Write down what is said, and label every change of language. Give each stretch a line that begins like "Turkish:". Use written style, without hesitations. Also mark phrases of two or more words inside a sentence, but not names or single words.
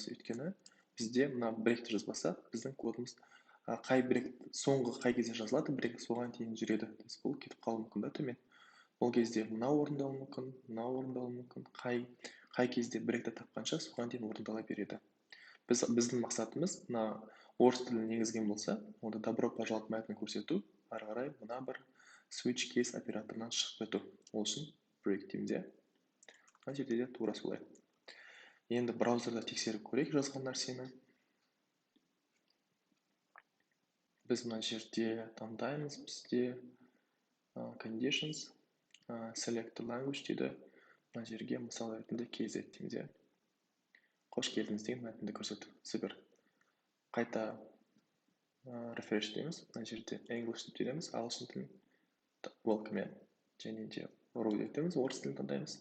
Kazakh: Өйткені бізде мына breakті жазбаса, біздің кодымыз қай break соңғы қай кезде жазылады, break соған дейін жүреді. Бұл кетіп қалуы мүмкін да төмен. Ол кезде мына орындалуы мүмкін, мына орындалуы мүмкін, қай кезде breakті тапқанша соған дейін орындала береді. Біздің мақсатымыз мына орыс тілін енгізген болса, онда
Russian: добро пожаловать
Kazakh: мәтінін көрсету, ары қарай мына бір
English: switch case
Kazakh: операторынан шығып өту. Ол үшін break дейміз. Мына жерде де тура солай. Енді браузерда тексеріп көрейік жазған нәрсені. Біз мына жерде таңдаймыз, бізде
English: conditions, select language
Kazakh: дейді. Мына жерге мысал ретінде kz дейміз. Қош келдіңіз деген мәтінді көрсету. Супер. Қайта refresh дейміз. Мына жерде English деп тереміз, ағылшын тілін welcome, және де ru деп тереміз, орыс тілін таңдаймыз.